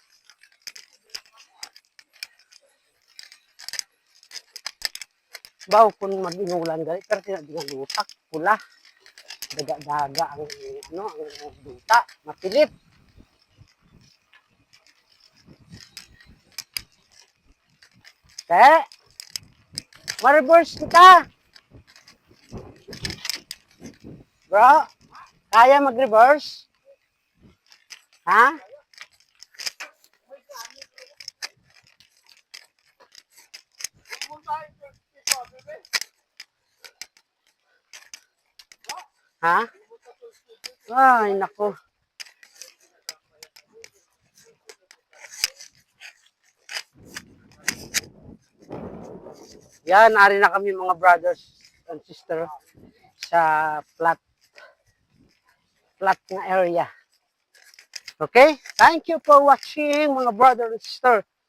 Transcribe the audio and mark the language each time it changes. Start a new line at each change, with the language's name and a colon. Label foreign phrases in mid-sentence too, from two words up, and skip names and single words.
Hiligaynon: Baw kung mag-inulan gali, pero tinagdigan lutak, pula. Daga-daga ang ano, ang duta, mapilip. Kaya, ma-reverse kita. Bro, kaya mag-reverse? Ha? Ha?
Filipino: Ay, nako.
Hiligaynon: Yan, ari na kami mga
English: brothers and sister
Hiligaynon: sa flat na area.
English: Okay? Thank you for watching mga brother and sister.